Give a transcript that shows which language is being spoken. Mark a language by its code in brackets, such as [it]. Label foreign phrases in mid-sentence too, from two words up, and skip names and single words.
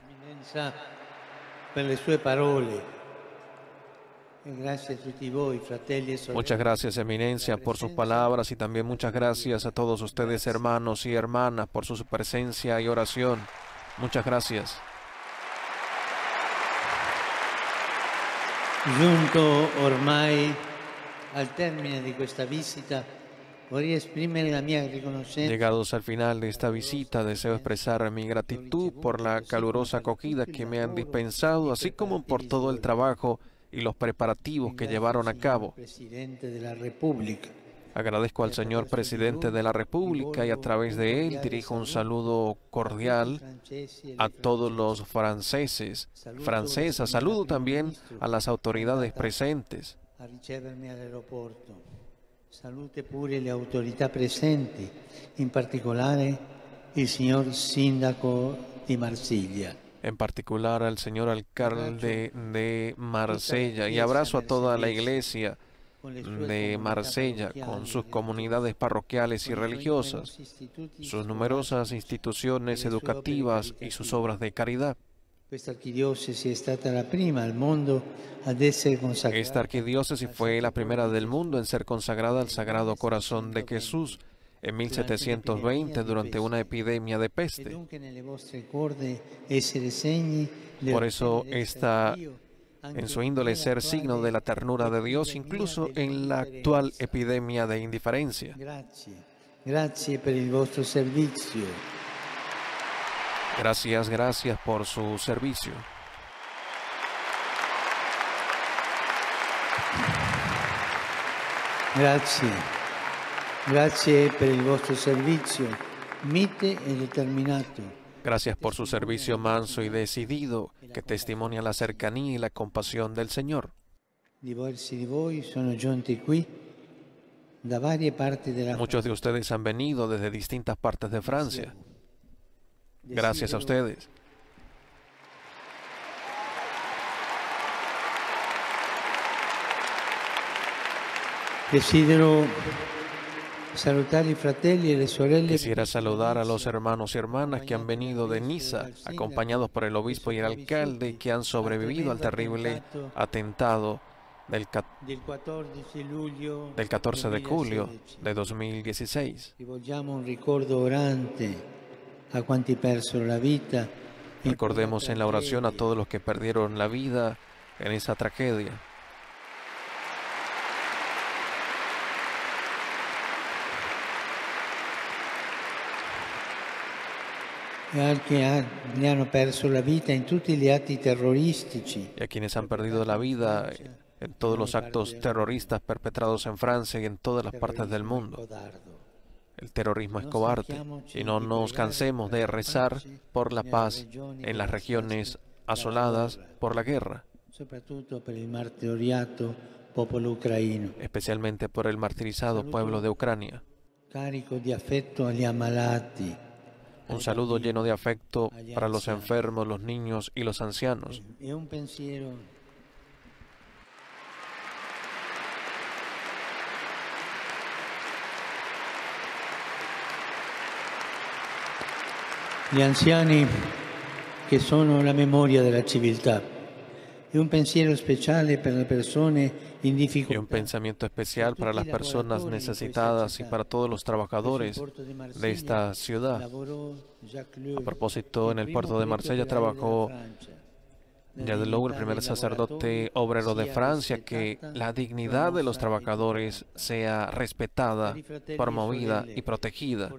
[es] Muchas gracias, Eminencia, por sus palabras y también muchas gracias a todos ustedes, hermanos y hermanas, por su presencia y oración. Muchas gracias. [it] Giunto ormai al termine di questa visita, [es] llegados al final de esta visita, deseo expresar mi gratitud por la calurosa acogida que me han dispensado, así como por todo el trabajo y los preparativos que llevaron a cabo. Agradezco al señor Presidente de la República y a través de él dirijo un saludo cordial a todos los franceses, francesas. Saludo también a las autoridades presentes. [it] Salute pure le autorità presenti, in particolare il signor Sindaco di Marsiglia. [es] En particular al señor alcalde de Marsella, y abrazo a toda la iglesia de Marsella con sus comunidades parroquiales y religiosas, sus numerosas instituciones educativas y sus obras de caridad. Esta arquidiócesis fue la primera del mundo en ser consagrada al Sagrado Corazón de Jesús en 1720 durante una epidemia de peste. Por eso está en su índole ser signo de la ternura de Dios, incluso en la actual epidemia de indiferencia. [it] Grazie per il vostro servizio. [es] Gracias, gracias por su servicio. [it] Grazie. Grazie per il vostro servizio, mite e determinato. [es] Gracias por su servicio manso y decidido, que testimonia la cercanía y la compasión del Señor. Muchos de ustedes han venido desde distintas partes de Francia. Gracias a ustedes. [it] Desidero salutare i fratelli e le sorelle. [es] Quisiera saludar a los hermanos y hermanas que han venido de Niza, acompañados por el obispo y el alcalde, que han sobrevivido al terrible atentado del 14 de julio de 2016. [it] Rivolgiamo un ricordo orante a quanti persero la vita. [es] Recordemos en la oración a todos los que perdieron la vida en esa tragedia. [it] E anche ne hanno perso la vita in tutti gli atti terroristici. [es] Y a quienes han perdido la vida en todos los actos terroristas perpetrados en Francia y en todas las partes del mundo. El terrorismo es cobarde y no nos cansemos de rezar por la paz en las regiones asoladas por la guerra, especialmente por el martirizado pueblo de Ucrania. Un saludo lleno de afecto para los enfermos, los niños y los ancianos. [it] Gli anziani che sono la memoria della civiltà. E un pensiero speciale per le persone in difficoltà. [es] Y un pensamiento especial para las personas necesitadas y para todos los trabajadores de esta ciudad. A propósito, en el puerto de Marsella trabajó Jacques Ellul, el primer sacerdote obrero de Francia. Que la dignidad de los trabajadores sea respetada, promovida y protegida.